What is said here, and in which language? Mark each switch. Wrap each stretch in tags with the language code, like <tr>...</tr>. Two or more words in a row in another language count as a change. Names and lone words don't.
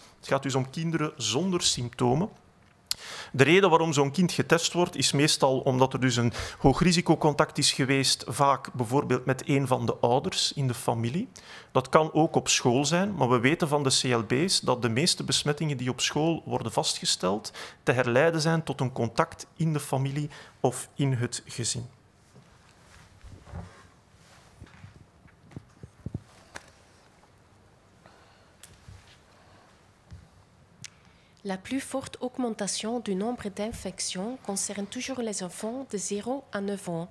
<nl>Het gaat dus om kinderen zonder symptomen. De reden waarom zo'n kind getest wordt, is meestal omdat er dus een hoog risicocontact is geweest, vaak bijvoorbeeld met een van de ouders in de familie. Dat kan ook op school zijn, maar we weten van de CLB's dat de meeste besmettingen die op school worden vastgesteld te herleiden zijn tot een contact in de familie of in het gezin.</nl> <fr>La plus forte augmentation du nombre d'infections concerne toujours les enfants de 0 à 9 ans.</fr>